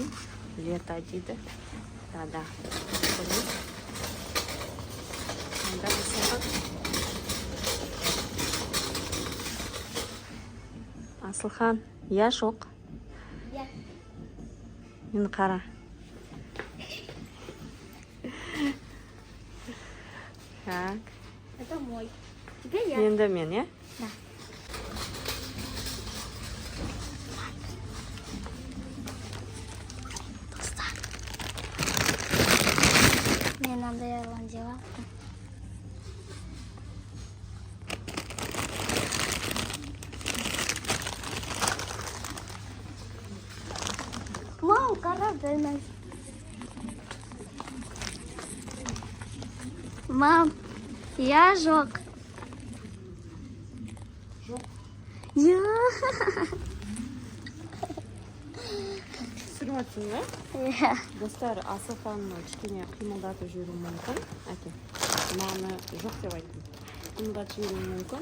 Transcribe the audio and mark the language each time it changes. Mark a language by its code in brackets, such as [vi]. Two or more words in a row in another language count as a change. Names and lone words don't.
[kk] Лето дейді. Да. Асылхан, я жоқ. [ru] Я. [kk] Мені қара. [ru] Так. Это мой. Теперь я. [kk] Енді мен, е? [ru] Да. Мне надо делать. Вау, карабин. [kk] Мам, я жоқ. Жоқ. [ru] Я. [kk] Түсіріп жатсың ба? [ru] Я. [kk] Достар, Асылханны кішкене қимылдатып жіберу мүмкін. Әке, мынаны жоқ деп айттым. Қимылдатып жіберу мүмкін.